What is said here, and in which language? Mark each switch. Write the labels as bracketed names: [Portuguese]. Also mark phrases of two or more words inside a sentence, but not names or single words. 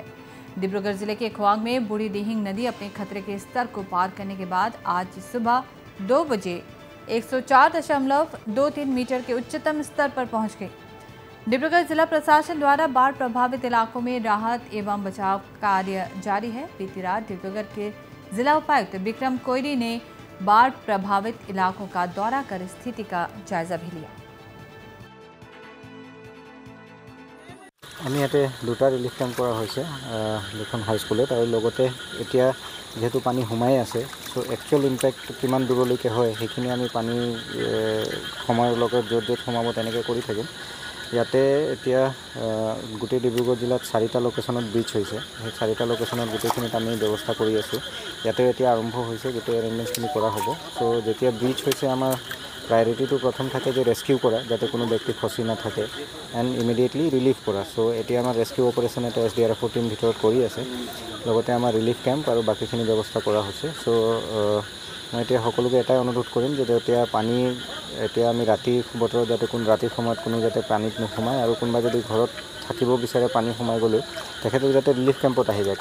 [Hindi] डिब्रूगढ़ जिले के खुवांग में बूढ़ी-दिहिंग नदी अपने खतरे के स्तर को पार करने के बाद आज सुबह 2 बजे 104.23 मीटर के उच्चतम स्तर पर पहुंच गई। डिब्रूगढ़ जिला प्रशासन द्वारा बाढ़ प्रभावित इलाकों में राहत एवं बचाव कार्य जारी है। बीती रात डिब्रूगढ़ के जिला उपायुक्त विक्रम कोयरी ने बाढ़ प्रभावित इलाकों का दौरा कर स्थिति का जायजा भी लिया। [Assamese] আমি ইয়াতে দুটা ৰিলিফ কেম্প কৰা হৈছে দুখন হাইস্কুলত আৰু লগতে এতিয়া যেহেতু পানী সোমাই আছে সো [English] actual impact [Assamese] কিমান দূৰলৈকে হয় সেইখিনি আমি পানী সময়ৰ লগত য'ত সোমাব তেনেকৈ কৰি থাকিম। ইয়াতে এতিয়া গোটেই ডিব্ৰুগড় জিলাত 4টা লোকেশ্যনত ব্ৰিজ হৈছে। সেই 4টা লোকেশ্যনত গোটেইখিনিত আমি ব্যৱস্থা কৰি আছোঁ। ইয়াতে এতিয়া আৰম্ভ হৈছে, গোটেই এৰেঞ্জমেণ্টখিনি কৰা হ'ব। সো যেতিয়া ব্ৰিজ হৈছে আমাৰ प्रायोरिटी प्रथम থাকে যে ৰেস্কিউ কৰা যাতে কোনো ব্যক্তি ফসি না থাকে [English] and immediately [Assamese] ৰিলিফ কৰা। সো এতিয়া আমাৰ [English] rescue operation [Assamese] এটা SDRF টিম ভিতৰত কৰি আছে, লগতে আমাৰ ৰিলিফ কেম্প আৰু বাকিখিনি ব্যৱস্থা কৰা হৈছে। সো মই এতিয়া সকলোকে এটাই অনুৰোধ কৰিম যে এতিয়া পানী এতিয়া আমি ৰাতি বতৰত যাতে কোনো ৰাতিৰ সময়ত কোনো যাতে পানীত নোসোমায় আৰু কোনোবা যদি ঘৰত থাকিব বিচাৰে পানী সোমাই গ'লেও তেখেতক যাতে ৰিলিফ কেম্পত আহি যায়।